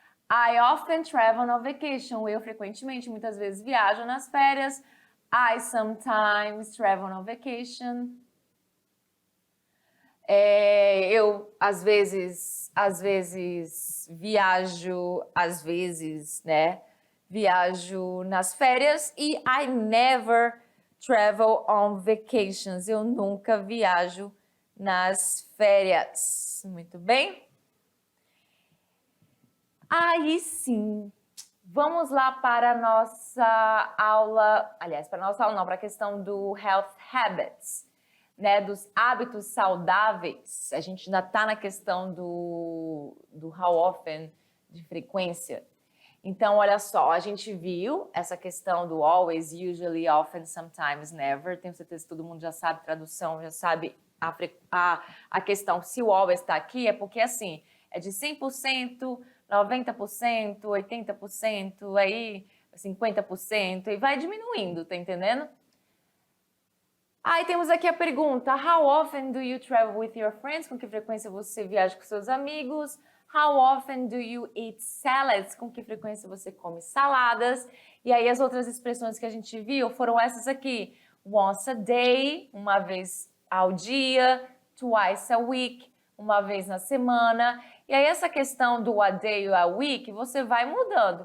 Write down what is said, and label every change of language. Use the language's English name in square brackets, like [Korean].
[English] I often travel on vacation. [Portuguese] Eu frequentemente, muitas vezes, viajo nas férias. [English] I sometimes travel on vacation. [Portuguese] Eu, às vezes, viajo, né? Viajo nas férias. [English] E I never travel on vacations. [Portuguese] Eu nunca viajo nas férias. Muito bem? Aí sim, vamos lá para a nossa aula, aliás, para a nossa aula não, para a questão do health habits, né, dos hábitos saudáveis. A gente ainda está na questão do how often, de frequência. Então, olha só, a gente viu essa questão do always, usually, often, sometimes, never. Tenho certeza que todo mundo já sabe tradução, já sabe a questão. Se o always está aqui, é porque, assim, é de 100%, 90%, 80%, aí 50%, e vai diminuindo, tá entendendo? Aí temos aqui a pergunta, [English] how often do you travel with your friends? [Portuguese] Com que frequência você viaja com seus amigos? [English] How often do you eat salads? [Portuguese] Com que frequência você come saladas? E aí as outras expressões que a gente viu foram essas aqui. [English] Once a day, [Portuguese] uma vez ao dia. [English] Twice a week, [Portuguese] uma vez na semana. E aí essa questão do a day ou a week, você vai mudando.